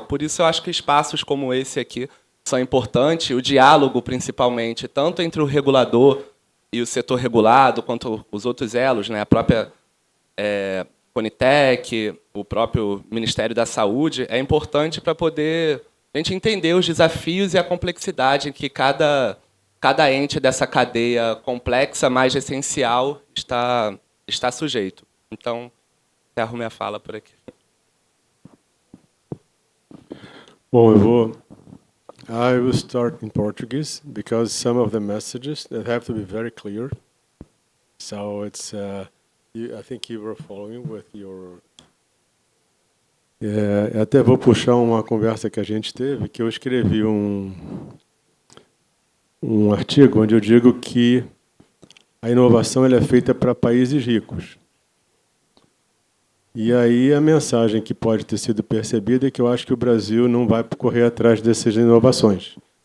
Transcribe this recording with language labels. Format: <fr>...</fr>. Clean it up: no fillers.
<pt>Por isso, eu acho que espaços como esse aqui são importantes, o diálogo, principalmente, tanto entre o regulador e o setor regulado, quanto os outros elos, né? A própria Conitec, o próprio Ministério da Saúde, é importante para poder a gente entender os desafios e a complexidade que cada ente dessa cadeia complexa, mais essencial, está sujeito. Então, encerro minha fala por aqui.</pt> <en>Bom, I will start in Portuguese because some of the messages that have to be very clear. So it's, I think you were following with your.</en> <pt>Até vou puxar uma conversa que a gente teve, que eu escrevi um artigo onde eu digo que a inovação ela é feita para países ricos. E aí a mensagem que pode ter sido percebida é que eu acho que o Brasil não vai correr atrás dessas inovações.</pt>